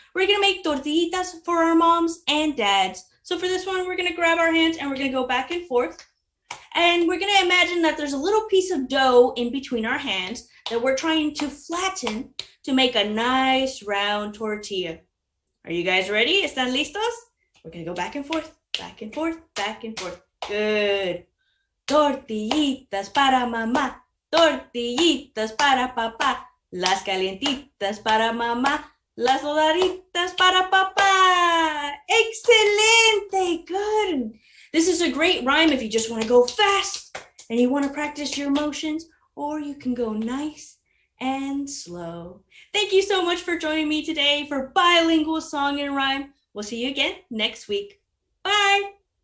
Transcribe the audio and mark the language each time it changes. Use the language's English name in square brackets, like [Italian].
[English] We're going to make tortillitas for our moms and dads. So for this one, we're going to grab our hands and we're going to go back and forth. And we're going to imagine that there's a little piece of dough in between our hands that we're trying to flatten to make a nice round tortilla. Are you guys ready? [Spanish] ¿Están listos? [English] We're going to go back and forth, back and forth, back and forth. Good. [Spanish] Tortillitas para mamá, tortillitas para papá, las calientitas para mamá, las doraditas para papá. [English] Excelente. Good. This is a great rhyme if you just want to go fast and you want to practice your motions, or you can go nice and slow. Thank you so much for joining me today for Bilingual Song and Rhyme. We'll see you again next week. Bye.